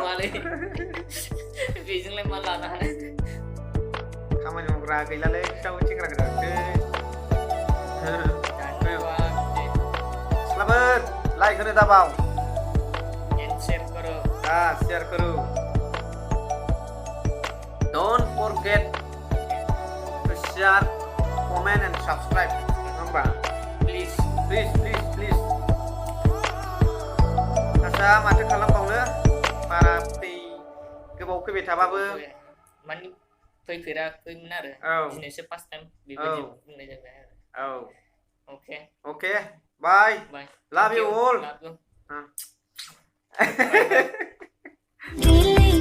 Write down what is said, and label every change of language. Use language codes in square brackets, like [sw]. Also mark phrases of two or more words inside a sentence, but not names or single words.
[brx] बेजोंलाय मा लानो हानो? खामानि मावग्रा गैलालै, बिस्राबो सेंग्रा गोजासो। सिख्लाफोर लाइक होनो दाबाव। [hi] शेयार करो। [en] Don't forget to share, comment and subscribe, [brx] नङा होमबा? Please. आसा माथो खालामबावनो, बारा गोबाव फैबाय थाबाबो माने फैफेराखैमोन आरो, दिनैसो [en] first time [brx] बेबायदि बुंनाय जाबाय आरो। [en] okay bye. Love you all.